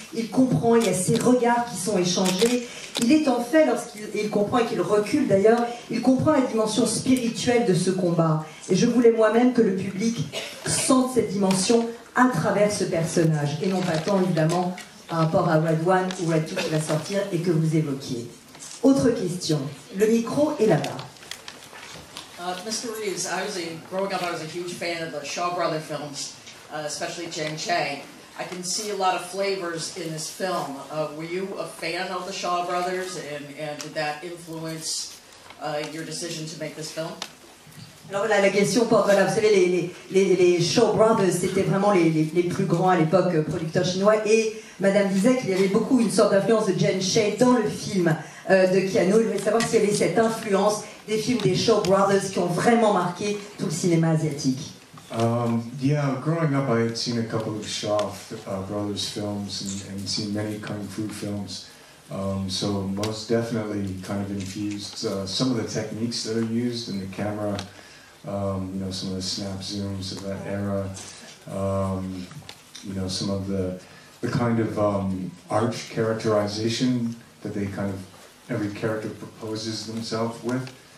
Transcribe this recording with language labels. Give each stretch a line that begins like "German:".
French: Il comprend, il y a ces regards qui sont échangés. Il est en fait, lorsqu'il comprend et qu'il recule d'ailleurs, il comprend la dimension spirituelle de ce combat. Et je voulais moi-même que le public sente cette dimension à travers ce personnage, et non pas tant évidemment par rapport à Red 1 ou Red 2 qui va sortir et que vous évoquiez. Autre question, le micro est là-bas.
English: Mr. Reeves, growing up, I was a huge fan of the Shaw Brother films, especially Chang Cheh. I can see a lot of flavors in this film. Were you a fan of the Shaw Brothers, and did that influence your decision to make this film?
French: Alors voilà, la question porte, voilà, vous savez, les Shaw Brothers, c'était vraiment les plus grands à l'époque, producteurs chinois, et Madame disait qu'il y avait beaucoup une sorte d'influence de Chang Cheh dans le film de Keanu. Je voulais savoir s'il y avait cette influence des films des Shaw Brothers qui ont vraiment marqué tout le cinéma asiatique.
English: Yeah, growing up I had seen a couple of Shaw Brothers films and seen many Kung Fu films. So most definitely kind of infused some of the techniques that are used in the camera, you know, some of the snap zooms of that era, you know, some of the kind of arch characterization that they kind of, every character proposes themselves with.